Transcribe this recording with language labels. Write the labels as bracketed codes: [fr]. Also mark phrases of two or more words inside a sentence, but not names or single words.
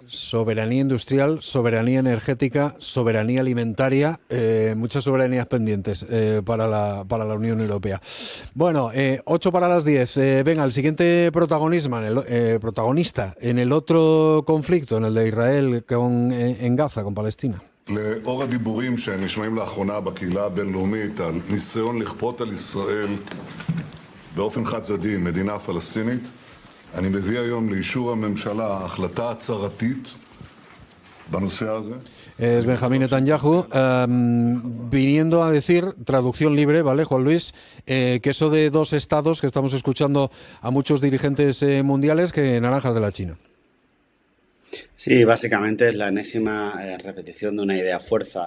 [es] Soberanía industrial, soberanía energética, soberanía alimentaria, muchas soberanías pendientes para la Unión Europea. Bueno, 8 para las 10. Venga, el siguiente protagonista en el otro conflicto, en el de Israel en Gaza, con Palestina. [he] לאור הדיבורים שנשמעים לאחרונה בקהילה הבינלאומית על ניסיון לכפות על ישראל באופן חד צדדי מדינה פלסטינית, אני מביא היום לאישור הממשלה החלטה הצהרתית בנושא הזה. [es] Es Benjamín Netanyahu viniendo a decir, traducción libre, ¿vale, Juan Luis? Que eso de dos estados que estamos escuchando a muchos dirigentes mundiales, que naranjas de la China. Sí, básicamente es la enésima repetición de una idea fuerza.